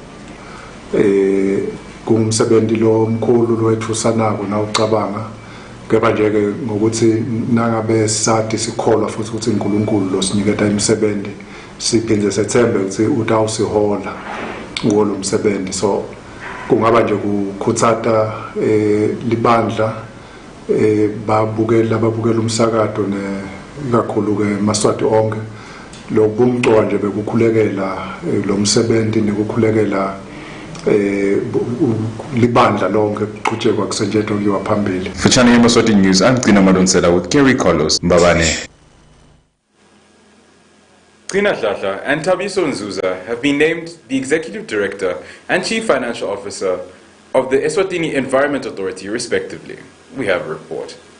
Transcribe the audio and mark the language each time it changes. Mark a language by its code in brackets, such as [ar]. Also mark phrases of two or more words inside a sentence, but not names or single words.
[ss] Kungumsebenzi lo mkhulu lwethu sanako na ucabanga kepha nje ke ngokuthi nangabe sathi sikholwa futhi ukuthi uNkulunkulu lo siniketa imisebenzi siphinde sethembe ukuthi utawusihola kuwo lo msebenzi. So kungaba nje ukukhuthata libandla babukela umsakato kakhulu ke Maswati onke lokubumcwa nje bekukhulekela lo msebenzi nekukhulekela libandla lonke kuqhutshekwa kusentshetho kuyiwa phambili. [en] For Channel Yemaswati News, I'm Kina Madonsela with Gary Carlos Mbabane. Trina Hlahla and Tabiso Nzuza have been named the Executive Director and Chief Financial Officer of the Eswatini Environment Authority, respectively. We have a report.